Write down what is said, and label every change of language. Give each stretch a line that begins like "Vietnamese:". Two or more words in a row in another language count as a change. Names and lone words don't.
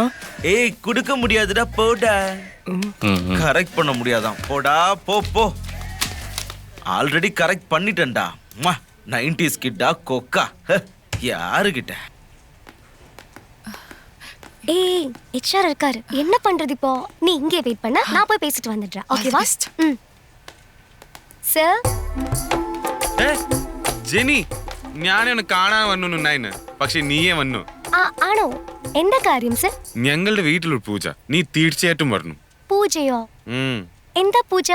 Tamil: ஏய் கொடுக்க முடியாதுடா, போடா. கரெக்ட் பண்ண முடியாதான், போடா போ போ.
English: already correct
Tamil: பண்ணிட்டேன்டா. 90s கிட்டா கொக்கா. யாருகிட்ட? ஏய் HR இருக்காரு, என்ன பண்றது இப்போ? நீ இங்கே வெயிட் பண்ண, நான் போய் பேசிட்டு வந்துடுறேன். ஓகேவா?
Malayalam: സർ ജെനി ഞാനാണ് കാണാൻ വന്നുണ്ടായിന്, പക്ഷെ നീയേ വന്നു. ആണോ? എന്താ കാര്യം സർ? ഞങ്ങളുടെ വീട്ടിലൊരു പൂജ, നീ തീർച്ചയായിട്ടും വരണം. പൂജയോ? എന്താ പൂജ?